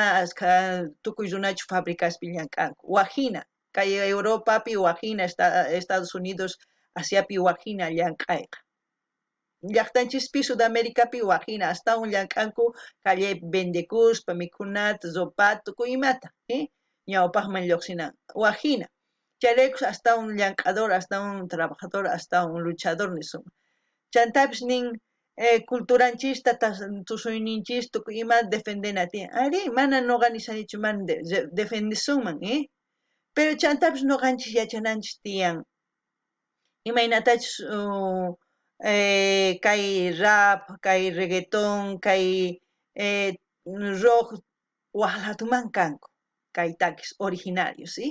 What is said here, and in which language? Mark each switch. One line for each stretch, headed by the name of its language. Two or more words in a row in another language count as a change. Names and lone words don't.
Quechua: tukuy runachu fabricaspi llank'anku wajina kay Europapi wajina Estados Unidos Asiapi wajina llank'ayqa llaqtanchispi Sudamericapi wajina hasta un llank'anku callepi vendekuspa mikhunata sopata tukuy imata ñawpaqman lluqsinan wajina chayrayku hasta un llank'ador
Spanish: hasta un trabajador hasta un luchador
Quechua: nisun chantapis nin culturanchista tusuyninchis tukuy imata defendena tiyan ari mana noqa nisanichu mana defendesunman pero chantapis noqanchis yachananchis tiyan imaynatachus kay rap, kay reggaetón, kay rock waqlatuman kanku kay takis originarios, ¿sí?